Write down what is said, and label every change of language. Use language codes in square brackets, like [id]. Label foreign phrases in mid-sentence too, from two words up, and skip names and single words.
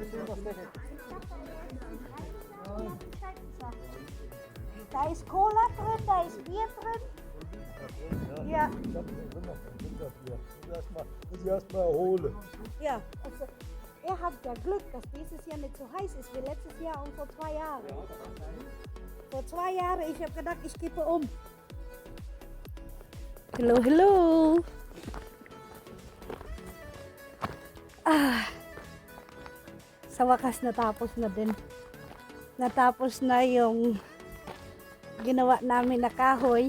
[de] Ich dachte, er ist in 3 Jahren Da ist Cola drin, da ist Bier drin. Ja. Muss ich erst mal erholen. Ja, also, ihr habt ja Glück, dass dieses Jahr nicht so heiß ist wie letztes Jahr und vor 2 Jahren. Vor 2 Jahren, ich habe gedacht, ich kippe um. [en] Hello, hello. [tl] Sa wakas natapos na din. Natapos na yung ginawa namin na kahoy.